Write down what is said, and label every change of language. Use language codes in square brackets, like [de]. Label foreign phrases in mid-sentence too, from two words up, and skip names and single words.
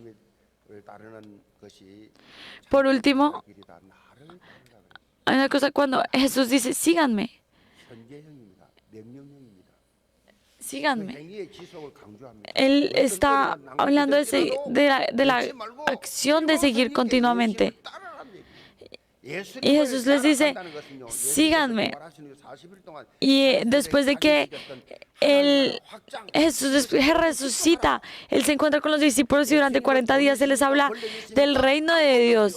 [ko] 따르는 것이 [es] Por último, [ko] 길이다. 나를 따르라. [es] hay una cosa cuando Jesús dice, síganme, [ko] 현재형입니다. 명령형입니다. [es] síganme. [ko] 행위의 지속을 강조합니다. [es] Él está hablando de la acción de seguir continuamente. Y Jesús les dice, síganme. Y después de que Jesús después resucita, Él se encuentra con los discípulos y durante 40 días Él les habla del reino de Dios.